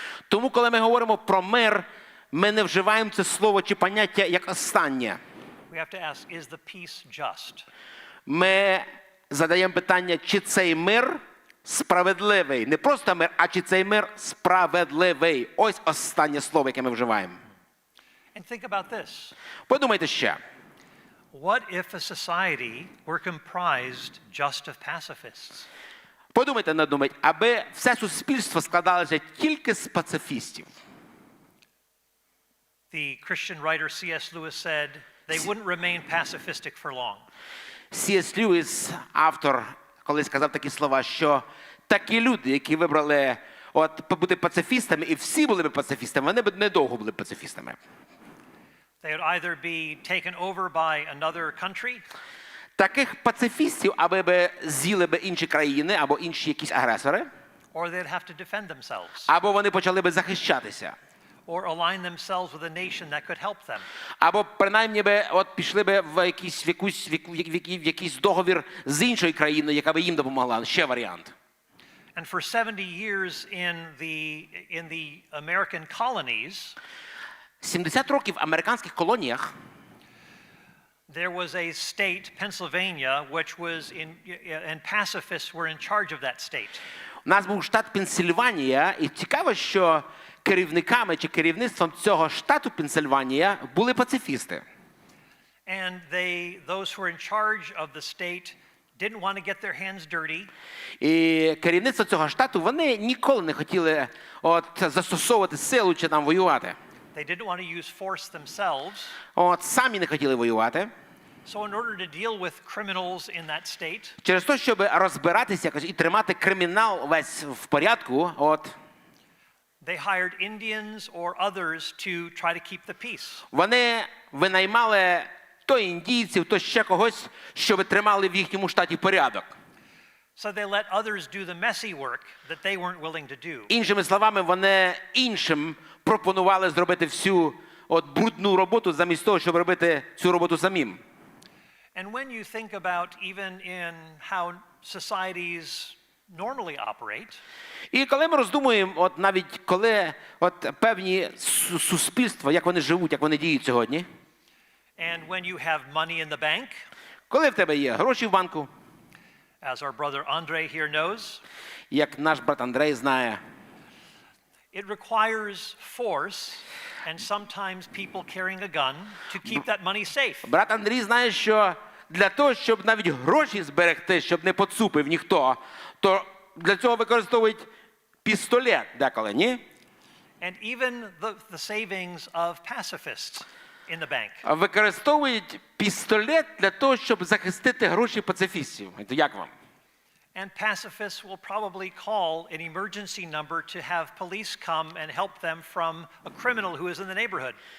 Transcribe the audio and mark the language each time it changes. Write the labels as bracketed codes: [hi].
[uk] Тому, коли ми говоримо про мир, ми не вживаємо це слово чи поняття як останнє. [en] We have to ask, is the peace just? [uk] Ми задаємо питання, чи цей мир справедливий. Не просто мир, а чи цей мир справедливий. Ось останнє слово, яке ми вживаємо. [en] And think about this. [uk] Подумайте ще. [en] What if a society were comprised just of pacifists? [uk] Подумайте, надумайте, аби все суспільство складалося тільки з пацифістів. [en] The Christian writer C.S. Lewis said they wouldn't remain pacifistic for long. C.S. [uk] Lewis, автор, колись сказав такі слова, що такі люди, які вибрали бути пацифістами, і всі були б пацифістами, вони б недовго були пацифістами. [en] They would either be taken over by another country, [uk] Таких пацифістів, аби з'їли б інші країни, або інші якісь агресори, [en] or they'd have to defend themselves, [uk] або вони почали б захищатися, [en] or align themselves with a nation that could help them. [uk] або принаймні пішли б в якийсь договір з іншою країною, яка б їм допомогла. Ще варіант. [en] And for 70 years in the American colonies, [uk] 70 років в американських колоніях [en] there was a state, Pennsylvania, which was and pacifists were in charge of that state. [uk] у нас був штат Пенсильванія, і цікаво, що керівниками чи керівництвом цього штату Пенсильванія були пацифісти. [en] And those who were in charge of the state didn't want to get their hands dirty. [uk] І керівництво цього штату, вони ніколи не хотіли застосовувати силу чи там воювати. [en] They didn't want to use force themselves. [uk] Самі не хотіли воювати. [en] So in order to deal with criminals in that state, [uk] Через те, щоб розбиратися і тримати кримінал весь в порядку, [en] they hired Indians or others to try to keep the peace. [uk] вони винаймали то індійців, то ще когось, щоб тримали в їхньому штаті порядок. [en] So they let others do the messy work that they weren't willing to do. [uk] Іншими словами, вони іншим пропонували зробити всю брудну роботу замість того, щоб робити цю роботу самим. [en] And when you think about even in how societies normally operate, [uk] І коли ми роздумуємо, навіть коли певні суспільства, як вони живуть, як вони діють сьогодні, [en] and when you have money in the bank, [uk] коли в тебе є гроші в банку, [en] as our brother Andre here knows, [uk] як наш брат Андрей знає, [en] it requires force and sometimes people carrying a gun to keep that money safe. [uk] брат Андрій знає, що для того, щоб навіть гроші зберегти, щоб не поцупив ніхто, то для цього використовують пістолет деколи, ні? [en] And even the savings of pacifists in the bank. [uk] Використовують пістолет для того, щоб захистити гроші пацифістів. Це як вам? [en] And pacifists will probably call an emergency number to have police come and help them from a criminal who is in the neighborhood.